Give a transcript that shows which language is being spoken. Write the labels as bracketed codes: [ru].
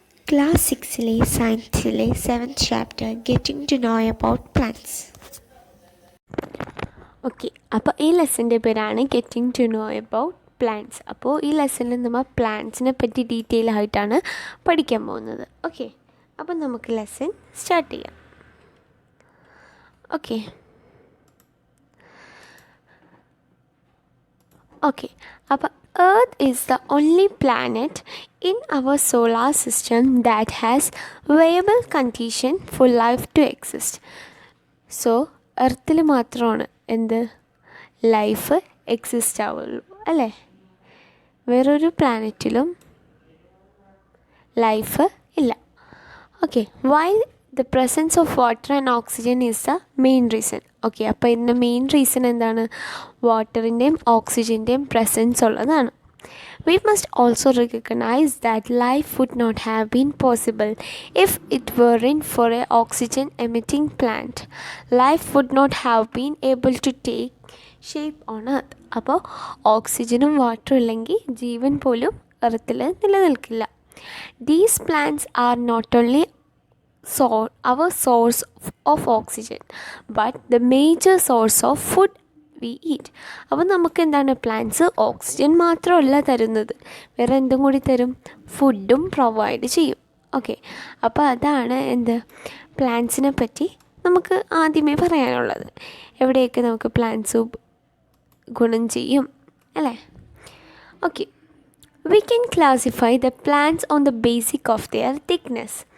[en] Class 6-ലെ സയൻസിലെ 7th chapter Getting to know about plants. [ml] Okay, അപ്പോൾ ഈ ലെസൻ്റെ പേരാണ് getting to know about plants. അപ്പോൾ ഈ ലെസണിൽ നമ്മൾ പ്ലാന്റ്സിനെ പറ്റി ഡീറ്റെയിൽ ആയിട്ടാണ് പഠിക്കാൻ പോകുന്നത്. ഓക്കെ, അപ്പോൾ നമുക്ക് ലെസൺ സ്റ്റാർട്ട് ചെയ്യാം. [en] Okay, അപ്പോൾ Earth is the only planet in our solar system that has viable condition for life to exist. [ml] So, എർത്തിൽ മാത്രമാണ് എന്ത് ലൈഫ് എക്സിസ്റ്റ് ആവുള്ളൂ, അല്ലേ? വേറൊരു പ്ലാനറ്റിലും ലൈഫ് ഇല്ല. [en] Okay, while the presence of water and oxygen is the main reason. [ml] Okay, അപ്പോൾ ഇതിൻ്റെ main reason എന്താണ്? വാട്ടറിൻ്റെയും ഓക്സിജൻ്റെയും presence ഉള്ളതാണ്. [en] We must also recognize that life would not have been possible if it weren't for an oxygen-emitting plant. Life would not have been able to take shape on Earth. [ml] അപ്പോൾ ഓക്സിജനും വാട്ടറും ഇല്ലെങ്കിൽ ജീവൻ പോലും എർത്തിൽ നിലനിൽക്കില്ല. [en] These plants are not only our source of oxygen, but the major source of food we eat. [ml] അപ്പോൾ നമുക്ക് എന്താണ്, plants oxygen മാത്രമല്ല തരുന്നത്, വേറെ എന്തും കൂടി തരും, ഫുഡും പ്രൊവൈഡ് ചെയ്യും. ഓക്കെ, അപ്പോൾ അതാണ് എന്ത് പ്ലാന്റ്സിനെ പറ്റി നമുക്ക് ആദ്യമേ പറയാനുള്ളത്. എവിടെയൊക്കെ നമുക്ക് പ്ലാന്റ്സ് ഗുണം ചെയ്യും, അല്ലേ? [en] Okay, we can classify the plants on the basic of their thickness.